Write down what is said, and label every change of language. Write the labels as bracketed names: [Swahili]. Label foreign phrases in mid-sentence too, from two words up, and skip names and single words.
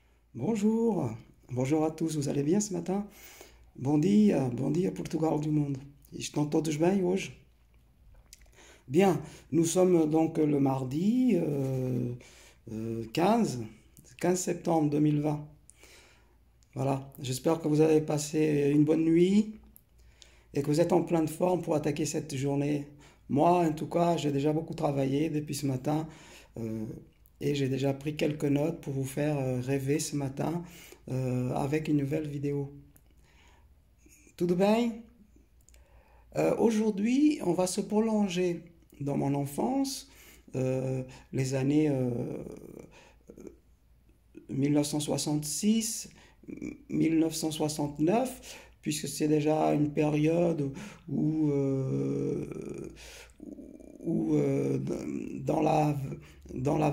[French] Bonjour, bonjour à tous, vous allez bien ce matin? [Portuguese] Bom dia Portugal [French] du monde. [Portuguese] Estão todos bem hoje? [French] Bien, nous sommes donc le mardi 15 septembre 2020. Voilà, j'espère que vous avez passé une bonne nuit et que vous êtes en pleine forme pour attaquer cette journée. Moi, en tout cas, j'ai déjà beaucoup travaillé depuis ce matin euh, et j'ai déjà pris quelques notes pour vous faire rêver ce matin avec une nouvelle vidéo. [Portuguese] Tudo bem? [French] Aujourd'hui, on va se prolonger dans mon enfance, les années 1966, 1969, puisque c'est déjà une période où, dans dans la